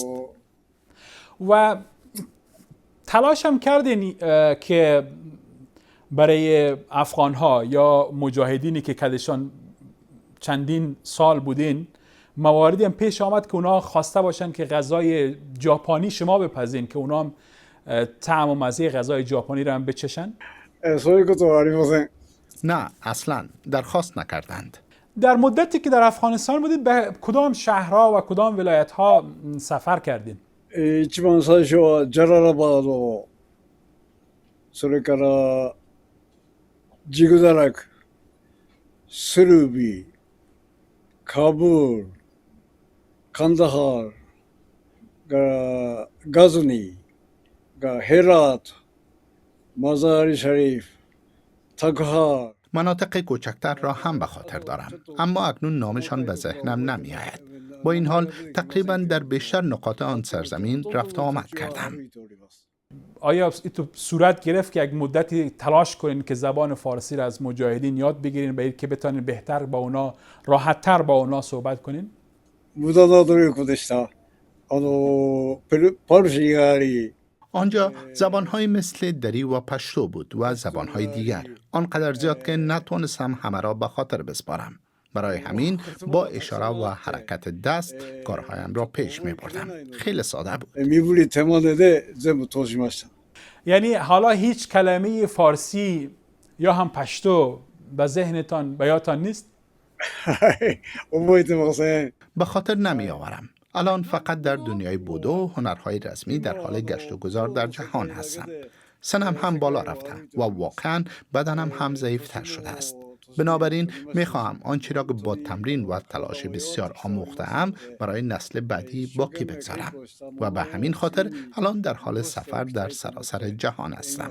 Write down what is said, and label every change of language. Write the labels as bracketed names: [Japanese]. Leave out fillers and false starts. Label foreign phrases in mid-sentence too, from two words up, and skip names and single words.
[Persian] و تلاش هم کردین که برای افغان‌ها یا مجاهدینی که کدشان چندین سال بودین، مواردی هم پیش آمد که اونا خواسته باشن که غذای ژاپنی شما بپزین، که اونا هم طعم و مزه غذای ژاپنی رو هم بچشن؟ [Japanese] そういうことはありません。 [Persian] نه، اصلاً درخواست نکردند. در مدتی که در افغانستان بودید به کدام شهرها و کدام ولایت‌ها سفر کردین؟ [Japanese] 一番最初はジャララバード、それからジグダラク、スルビ、カブール、カンダハール、ガズニー、 がヘラート、マザーリシャリフ、タクハー [Persian] مناطق کوچکتر را هم به خاطر دارم، اما اکنون نامشان به ذهنم نمی آید. با این حال تقریبا در بیشتر نقاط آن سرزمین رفت و آمد کردم. آیا تو صورت گرفت که یک مدتی تلاش کنین که زبان فارسی را از مجاهدین یاد بگیرین به که بتونین بهتر با اونا، راحت‌تر با اونا صحبت کنین؟ [Japanese] 無駄な努力でした。パルシーがあり、 [Persian] آنجا زبانهای مثل دری و پشتو بود و زبانهای دیگر، آنقدر زیاد که نتوانستم همه را به خاطر بسپارم. برای همین با اشاره و حرکت دست کارهایم را پیش می بردم. خیلی ساده بود. [Japanese] 身振り手真似で全部通しました。 [Persian] یعنی حالا هیچ کلمه فارسی یا هم پشتو به ذهنتان به یادتان نیست؟ [Japanese] はい、覚えてません。 [Persian] به خاطر نمی آورم. الان فقط در دنیای بودو و هنرهای رسمی در حال گشت و گذار در جهان هستم. سنم هم بالا رفته و واقعا بدنم هم ضعیفتر شده است. بنابراین میخواهم آنچه را که با تمرین و تلاش بسیار آموخته‌ام برای نسل بعدی باقی بگذارم و به همین خاطر الان در حال سفر در سراسر جهان هستم.